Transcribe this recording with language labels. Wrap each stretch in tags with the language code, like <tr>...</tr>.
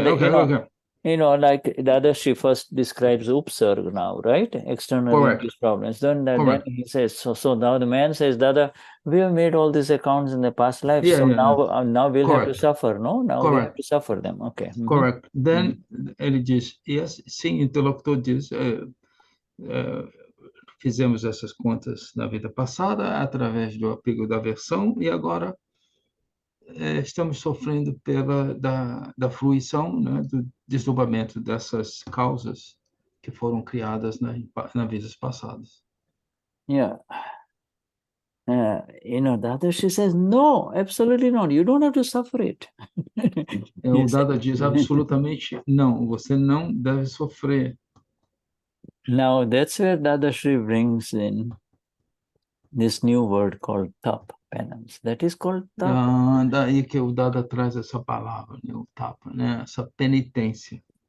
<en>because like Dadashri first describes upsarg now, right? External induced problems. Then he says, so now the man says, Dada, we have made all these accounts in the past life, now we'll have to suffer, no? Now we have to suffer them, okay. Correct.</en> <pt>Then ele diz, yes, sim, interlocutor diz, fizemos essas contas na vida passada através do apego da aversão e agora estamos sofrendo da fruição, né, do desdobramento dessas causas que foram criadas nas vidas passadas.</pt> <en>Yeah. Dadashri says, no, absolutely not. You don't have to suffer it.</en> <pt>O Dada diz absolutamente não, você não deve sofrer.</pt> <en>Now, that's where Dadashri brings in this new word called Tapa, penance. That is called Tapa.</en> <pt>Daí que o Dada traz essa palavra, né, o Tapa, né, essa penitência.</pt>